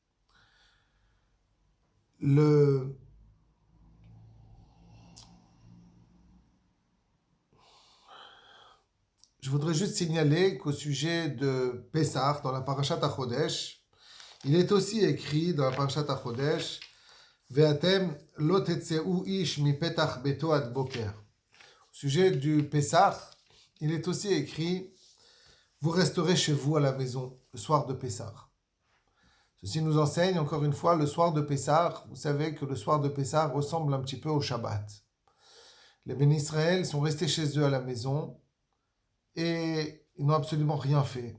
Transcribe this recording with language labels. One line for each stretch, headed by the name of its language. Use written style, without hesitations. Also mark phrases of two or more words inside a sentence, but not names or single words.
French: Je voudrais juste signaler qu'au sujet de Pessah, dans la Parashat HaChodesh, il est aussi écrit dans la Parashat HaChodesh
Hebrew: ואתם לא תצאו איש מפתח ביתו עד בקר.
French: Au sujet du Pessah, il est aussi écrit vous resterez chez vous à la maison le soir de Pessah. Ceci nous enseigne encore une fois le soir de Pessah. Vous savez que le soir de Pessah ressemble un petit peu au Shabbat. Les
Hebrew: בני ישראל
French: sont restés chez eux à la maison et ils n'ont absolument rien fait.